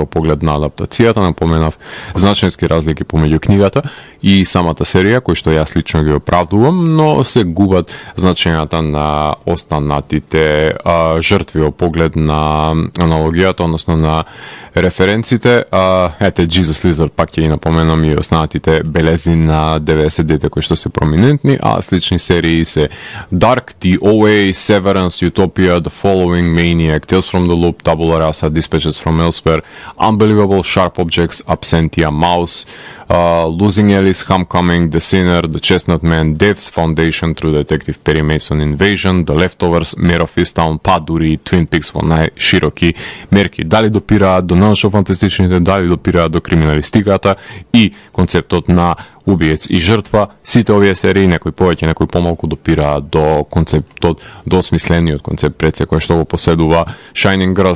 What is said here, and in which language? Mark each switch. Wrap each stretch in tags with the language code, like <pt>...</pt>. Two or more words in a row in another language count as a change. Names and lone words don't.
<mk>Поглед на адаптацијата напоменав значајски разлики помеѓу книгата и самата серија, кои што јас лично ги оправдувам, но се губат значењата на останатите жртви во поглед на аналогијата, односно на референците. Ете, Jesus Lizard пак ќе ги напоменам и останатите белези на 90-те кои што се проминентни, а слични серии се Dark, The OA, Severance, Utopia, The Following, Maniac, Tales from the Loop, Tabula Rasa, Dispatches from Elsewhere, Unbelievable, Sharp Objects, Absentia, Mouse, Losing Alice, Homecoming, The Sinner, The Chestnut Man, Devs, Foundation, True Detective, Perry Mason, Invasion, The Leftovers, Mare of Easttown, па дури и Twin Peaks во најшироки мерки. Дали допираат до научно-фантастичните, дали допираат до криминалистиката и концептот на убиец и жртва, сите овие серии, некои повеќе, некои помалку, допираат до концептот, до осмислениот концепт пред се, кој што го поседува Shining Grass.</mk>